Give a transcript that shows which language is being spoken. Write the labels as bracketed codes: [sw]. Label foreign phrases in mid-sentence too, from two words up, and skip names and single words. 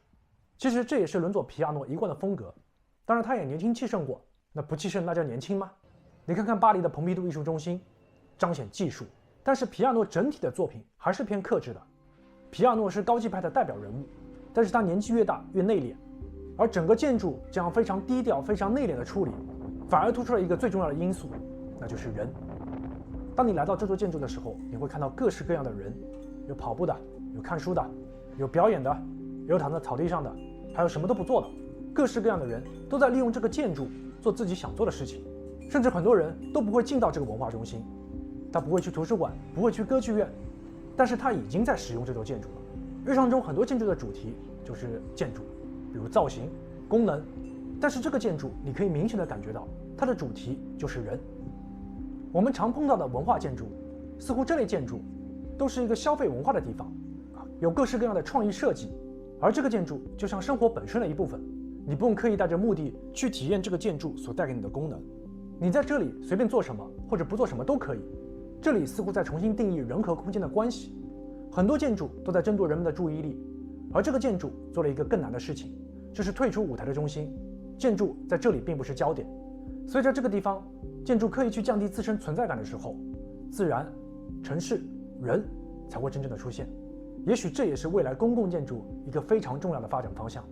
[zh] 其實這也是倫佐皮亞諾一貫的風格。當然他也年輕氣盛過，那不氣盛那叫年輕嗎？你看看巴黎的蓬皮杜藝術中心，彰顯技術，但是皮亞諾整體的作品還是偏克制的。皮亞諾是高級派的代表人物，但是他年紀越大越內斂，而整個建築這樣非常低調、非常內斂的處理，反而突出了一個最重要的因素，那就是人。當你來到這座建築的时候，你会看到各式各樣的人，有跑步的，有看書的，有表演的，有躺在草地上的，還有什麼都不做的。各式各樣的人都在利用這個建築做自己想做的事情，甚至很多人都不會進到這個文化中心，他不會去圖書館，不會去歌劇院，但是他已經在使用這座建築了。日常中很多建築的主題就是建築，比如造型、功能，但是這個建築你可以明顯的感覺到它的主題就是人。我們常碰到的文化建築，似乎這類建築都是一個消費文化的地方，有各式各樣的創意設計，而這個建築就像生活本身的一部分，你不用刻意帶着目的去體驗這個建築所帶給你的功能，你在這裡隨便做什麼或者不做什麼都可以。這裡似乎在重新定義人和空間的關係，很多建築都在爭奪人們的注意力，而這個建築做了一個更難的事情，就是退出舞台的中心，建築在這裡並不是焦點。所以在這個地方，建築刻意去降低自身存在感的時候，自然、城市、人才会真正的出现。也許這也是未來公共建築一個非常重要的發展方向。